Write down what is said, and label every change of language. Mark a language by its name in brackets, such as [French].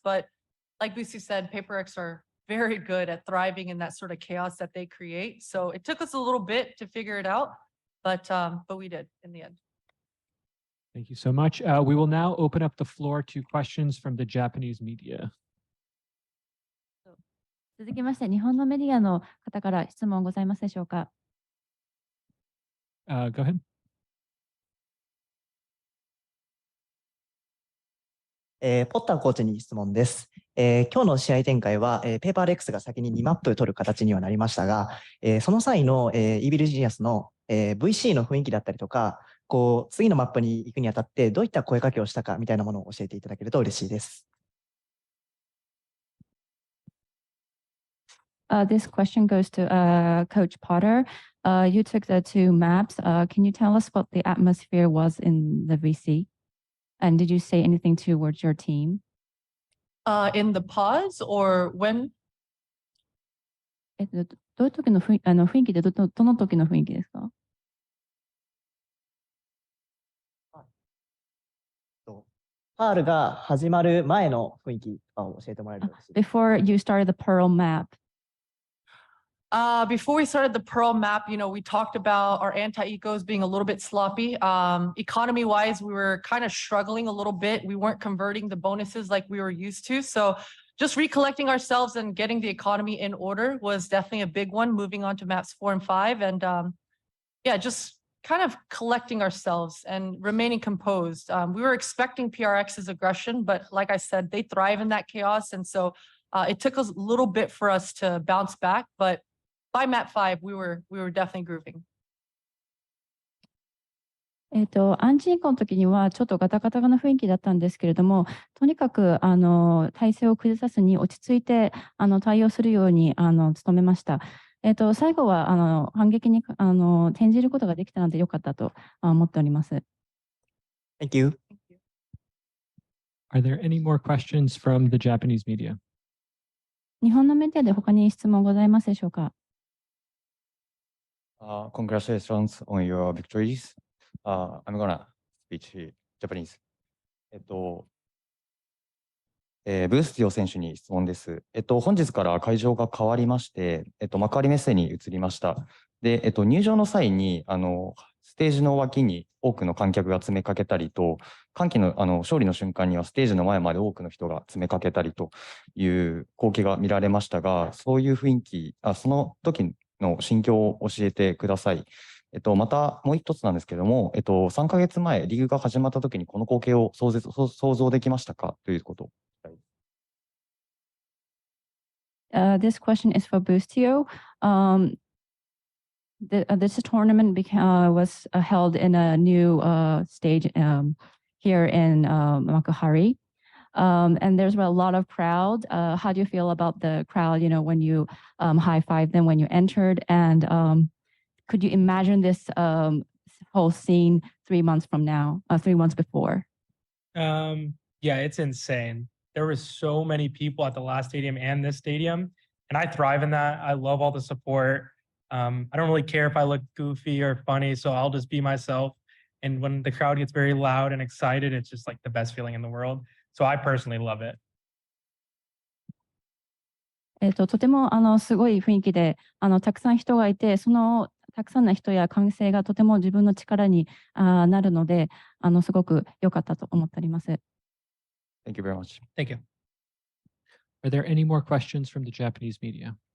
[English] But like Lucy said, Paper X are very good at thriving in that sort of chaos that they create. So it took us a little bit to figure it out, but we did in the end. Thank you so much. We will now open up the floor to questions from the Japanese media. [Japanese] 続きまして、日本のメディアの方から質問ございますでしょうか。 [English] Go ahead. [Japanese] ポッターコーチに質問です。今日の試合展開は、ペーパーレックスが先に2マップ取る形にはなりましたが、その際の、イービルジニアスの、VC の雰囲気だったりとか、次のマップに行くにあたってどういった声かけをしたかみたいなものを教えていただけると嬉しいです。 [English] This question goes to Coach Potter. You took the two maps. Can you tell us what the atmosphere was in the VC? And did you say anything towards your team? In the pause or when? [Japanese] どういう時の雰囲気でどの時の雰囲気ですか？パールが始まる前の雰囲気を教えてもらえると嬉しいです。 [English] Before you started the Pearl map. Before we started the Pearl map, we talked about our anti-ecos being a little bit sloppy. Economy-wise, we were kind of struggling a little bit. We weren't converting the bonuses like we were used to. So just recollecting ourselves and getting the economy in order was definitely a big one, moving on to maps 4 and 5. And yeah, just kind of collecting ourselves and remaining composed. We were expecting PRX's aggression, but like I said, they thrive in that chaos. And so it took us a little bit for us to bounce back, but by map 5, we were definitely grooving. [Japanese] アンチイコの時にはちょっとガタガタな雰囲気だったんですけれども、とにかく体勢を崩さずに落ち着いて対応するように努めました。最後は反撃に転じることができたので良かったと思っております。 [English] Thank you. Are there any more questions from the Japanese media? [Japanese] 日本のメディアで他に質問ございますでしょうか。 [English] Congratulations on your victories. I'm gonna speak Japanese. [Japanese] ブースティオ選手に質問です。本日から会場が変わりまして、幕張メッセに移りました。で、入場の際に、ステージの脇に多くの観客が詰めかけたりと、歓喜の、勝利の瞬間にはステージの前まで多くの人が詰めかけたりという光景が見られましたが、そういう雰囲気、その時の心境を教えてください。またもう一つなんですけども、3ヶ月前、リーグが始まった時にこの光景を想像できましたかということを。 [English] This question is for Boostio. This tournament was held in a new stage here in Makuhari. And there's a lot of crowd. How do you feel about the crowd, when you high-five them when you entered? And could you imagine this whole scene 3 months from now, 3 months before? Yeah, it's insane. There were so many people at the last stadium and this stadium, and I thrive in that. I love all the support. I don't really care if I look goofy or funny, so I'll just be myself. And when the crowd gets very loud and excited, it's just like the best feeling in the world. So I personally love it. [Japanese] とてもすごい雰囲気でたくさん人がいて、そのたくさんの人や歓声がとても自分の力になるので、すごく良かったと思っております。 [English] Thank you very much. Thank you. Are there any more questions from the Japanese media?